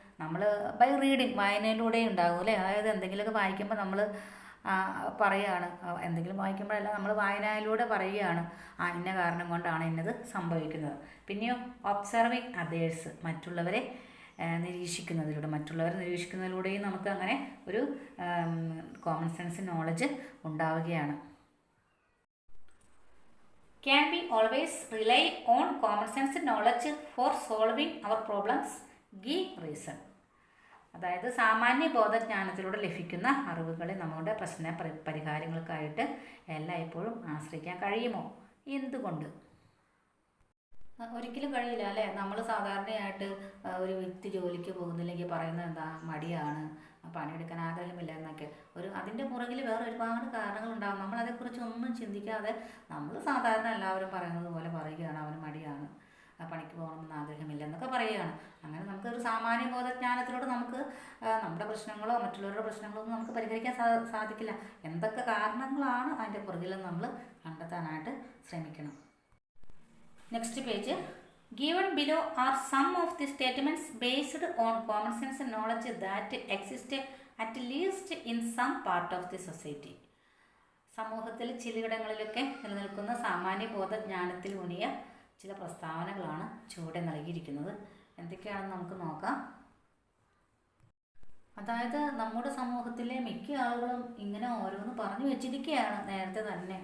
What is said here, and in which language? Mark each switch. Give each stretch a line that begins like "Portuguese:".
Malayalam: നമ്മൾ
English: by reading,
Malayalam: വായനയിലൂടെ ഉണ്ടാകും അല്ലേ? അതായത് എന്തെങ്കിലുമൊക്കെ വായിക്കുമ്പോൾ നമ്മൾ പറയുകയാണ്, എന്തെങ്കിലും വായിക്കുമ്പോഴല്ല, നമ്മൾ വായനയിലൂടെ പറയുകയാണ് ഇന്ന കാരണം കൊണ്ടാണ് ഇന്നത് സംഭവിക്കുന്നത്. പിന്നെയോ
English: observing others,
Malayalam: മറ്റുള്ളവരെ നിരീക്ഷിക്കുന്നതിലൂടെയും നമുക്ക് അങ്ങനെ ഒരു കോമൺ സെൻസ് നോളജ് ഉണ്ടാവുകയാണ്.
English: Can we always rely on common sense knowledge for solving our problems? Give reason.
Malayalam: അതായത് സാമാന്യ ബോധജ്ഞാനത്തിലൂടെ ലഭിക്കുന്ന അറിവുകളെ നമ്മുടെ പ്രശ്ന പരിഹാരങ്ങൾക്കായിട്ട് എല്ലായ്പ്പോഴും ആശ്രയിക്കാൻ കഴിയുമോ? എന്തുകൊണ്ട്? ഒരിക്കലും കഴിയില്ല അല്ലേ? നമ്മൾ സാധാരണയായിട്ട് ഒരു വ്യക്തി ജോലിക്ക് പോകുന്നില്ലെങ്കിൽ പറയുന്നത് എന്താ? മടിയാണ്, പണിയെടുക്കാൻ ആഗ്രഹമില്ല എന്നൊക്കെ. അതിൻ്റെ പുറകിൽ വേറെ ഒരുപാട് കാരണങ്ങളുണ്ടാകും. നമ്മളതേക്കുറിച്ച് ഒന്നും ചിന്തിക്കാതെ നമ്മൾ സാധാരണ എല്ലാവരും പറയുന്നത് പോലെ പറയുകയാണ് അവന് മടിയാണ്, പണിക്ക് പോകണമെന്ന് ആഗ്രഹമില്ല എന്നൊക്കെ പറയുകയാണ്. അങ്ങനെ നമുക്കൊരു സാമാന്യ ബോധജ്ഞാനത്തിലൂടെ നമുക്ക് നമ്മുടെ പ്രശ്നങ്ങളോ മറ്റുള്ളവരുടെ പ്രശ്നങ്ങളോ ഒന്നും നമുക്ക് പരിഹരിക്കാൻ സാധിക്കില്ല. എന്തൊക്കെ കാരണങ്ങളാണ് അതിൻ്റെ പുറകിലെന്ന് നമ്മൾ കണ്ടെത്താനായിട്ട് ശ്രമിക്കണം.
English: Next page. Given below are some of the statements based on common sense knowledge that exist at least in some part of the society.
Malayalam: സമൂഹത്തിൽ ചിലയിടങ്ങളിലൊക്കെ നിലനിൽക്കുന്ന സാമാന്യ ബോധജ്ഞാനത്തിലൂന്നിയ ചില പ്രസ്താവനകളാണ് ചുവടെ നൽകിയിരിക്കുന്നത്. എന്തൊക്കെയാണെന്ന് നമുക്ക് നോക്കാം. അതായത് നമ്മുടെ സമൂഹത്തിലെ മിക്ക ആളുകളും ഇങ്ങനെ ഓരോന്ന് പറഞ്ഞു വെച്ചിരിക്കുകയാണ് നേരത്തെ തന്നെ.